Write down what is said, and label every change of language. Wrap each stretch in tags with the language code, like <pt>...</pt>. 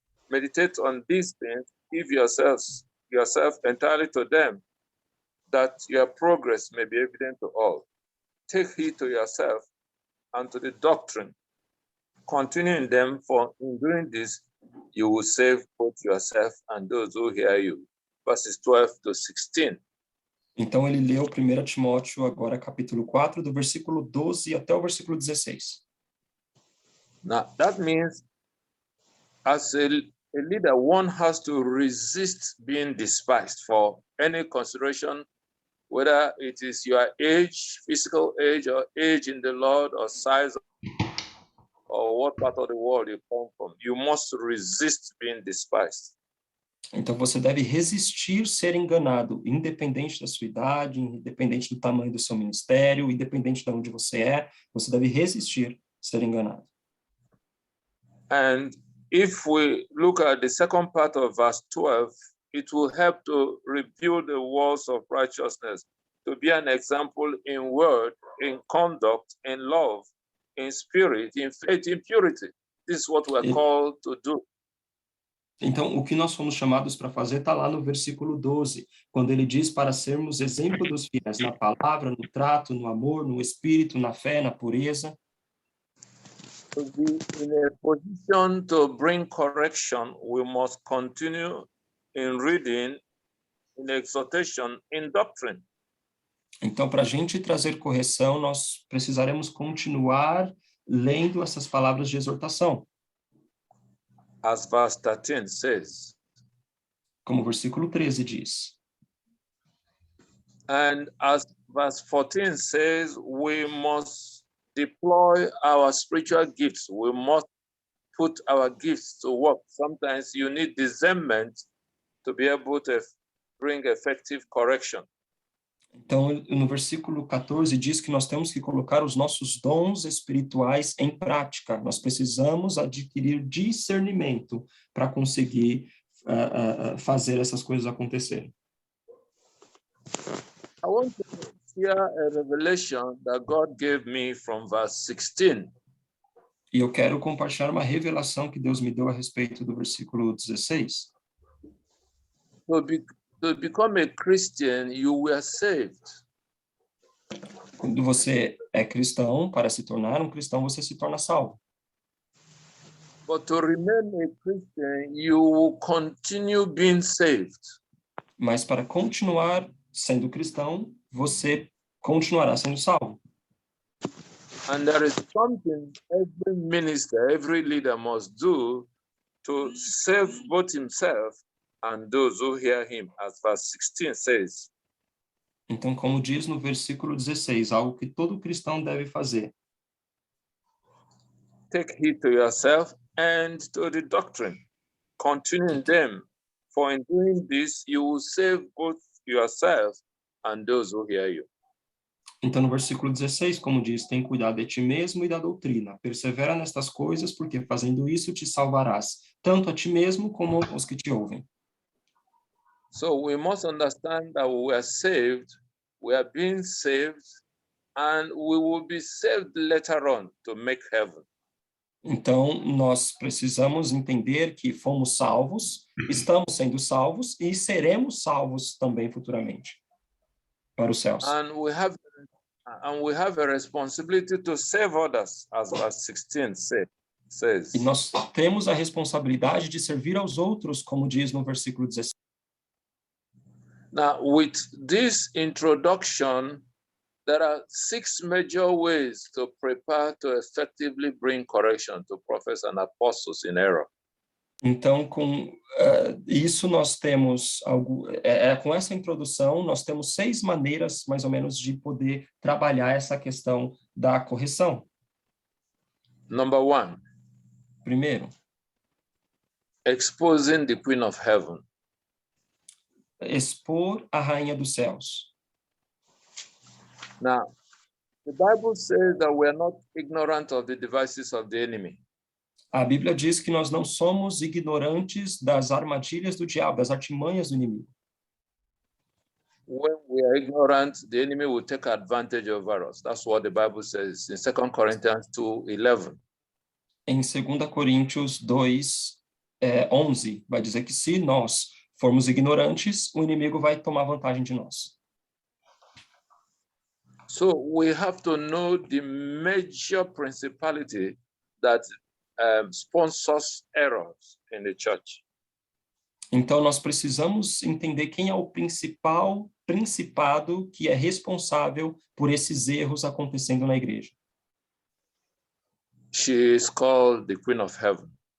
<en>Meditate on these things, give yourself entirely to them, that your progress may be evident to all. Take heed to yourself and to the doctrine. Continue in them, for in doing this, you will save both yourself and those who hear you. Verses 12 to 16.</en> <pt>então ele leu 1 Timóteo, agora capítulo 4, do versículo 12 até o versículo 16.</pt> <en>Now, that means as a leader, one has to resist being despised for any consideration, whether it is your age, physical age, or age in the Lord, or size, or what part of the world you come from. You must resist being despised.</en> <pt>Então você deve resistir ser enganado, independente da sua idade, independente do tamanho do seu ministério, independente de onde você é, você deve resistir ser enganado.</pt> <en>And if we look at the second part of verse 12, it will help to rebuild the walls of righteousness, to be an example in word, in conduct, in love, in spirit, in faith, in purity. This is what we're called to do.</en> <pt>Então, o que nós fomos chamados para fazer está lá no versículo 12, quando ele diz para sermos exemplo dos fiéis na palavra, no trato, no amor, no espírito, na fé, na pureza.</pt> <en>To be in a position to bring correction, we must continue in reading, in exhortation, in doctrine.</en> <pt>Então, para a gente trazer correção, nós precisaremos continuar lendo essas palavras de exortação.</pt> <en>As verse 13 says.</en> <pt>Como o versículo 13 diz.</pt> <en>And as verse 14 says, we must deploy our spiritual gifts. We must put our gifts to work. Sometimes you need discernment to be able to bring effective correction.</en> <pt>Então, no versículo 14 diz que nós temos que colocar os nossos dons espirituais em prática. Nós precisamos adquirir discernimento para conseguir fazer essas coisas acontecerem.</pt> <en>I want to share a revelation that God gave me from verse 16.</en> <pt>E eu quero compartilhar uma revelação que Deus me deu a respeito do versículo 16.</pt> <en>To become a Christian, you were saved.</en> <pt>Quando você é cristão, para se tornar um cristão, você se torna salvo.</pt> <en>But to remain a Christian, you will continue being saved.</en> <pt>Mas para continuar sendo cristão, você continuará sendo salvo.</pt> <en>And there is something every minister, every leader must do to save both himself and those who hear him, as verse 16 says.</en> <pt>Então, como diz no versículo 16, algo que todo cristão deve fazer.</pt> <en>Take heed to yourself and to the doctrine. Continue in them, for in doing this you will save both yourself and those who hear you.</en> <pt>Então, no versículo 16, como diz, tem cuidado de ti mesmo e da doutrina. Persevera nestas coisas, porque fazendo isso te salvarás, tanto a ti mesmo como os que te ouvem.</pt> <en>So we must understand that we are saved, we are being saved, and we will be saved later on to make heaven.</en> <pt>Então, nós precisamos entender que fomos salvos, estamos sendo salvos e seremos salvos também futuramente para os céus.</pt> <en>And we have a responsibility to save others, as verse 16 says.</en> <pt>E nós temos a responsabilidade de servir aos outros, como diz no versículo 16.</pt> <en>Now, with this introduction, there are 6 major ways to prepare to effectively bring correction to prophets and apostles in error.</en> <pt>Então, com isso nós temos com essa introdução, nós temos 6 maneiras, mais ou menos, de poder trabalhar essa questão da correção.</pt> <en>Number 1.</en> <pt>Primeiro,</pt> <en>exposing the Queen of Heaven.</en> <pt>Expor a Rainha dos Céus.</pt> <en>Now, The Bible says that we are not ignorant of the devices of the enemy.</en> <pt>A Bíblia diz que nós não somos ignorantes das armadilhas do diabo, das artimanhas do inimigo.</pt> <en>When we are ignorant, the enemy will take advantage over us. That's what the Bible says in 2 Corinthians 2:11.</en> <pt>Em 2 Coríntios 2:11, vai dizer que se nós formos ignorantes, o inimigo vai tomar vantagem de nós.</pt> <en>So we have to know the major principality that sponsors errors in the church.</en> <pt>Então, nós precisamos entender quem é o principado que é responsável por esses erros acontecendo na igreja.</pt> <en>She is called the Queen of Heaven.</en>